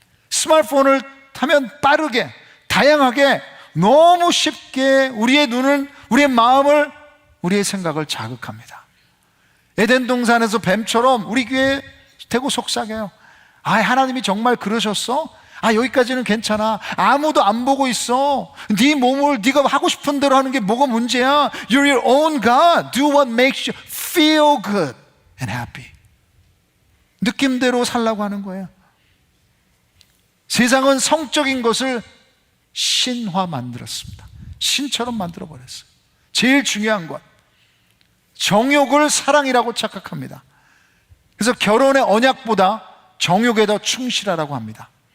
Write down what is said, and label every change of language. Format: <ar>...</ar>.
<ko>스마트폰을 타면 빠르게, 다양하게, 너무 쉽게 우리의 눈을, 우리의 마음을, 우리의 생각을 자극합니다. 에덴 동산에서 뱀처럼 우리 귀에 대고 속삭여요. 아, 하나님이 정말 그러셨어? 아, 여기까지는 괜찮아. 아무도 안 보고 있어. 네 몸을 네가 하고 싶은 대로 하는 게 뭐가 문제야?</ko> <en>You're your own God. Do what makes you feel good and happy.</en> <ko>느낌대로 살라고 하는 거예요. 세상은 성적인 것을 신화 만들었습니다. 신처럼 만들어버렸어요. 제일 중요한 것, 정욕을 사랑이라고 착각합니다. 그래서 결혼의 언약보다 정욕에 더 충실하라고 합니다.</ko>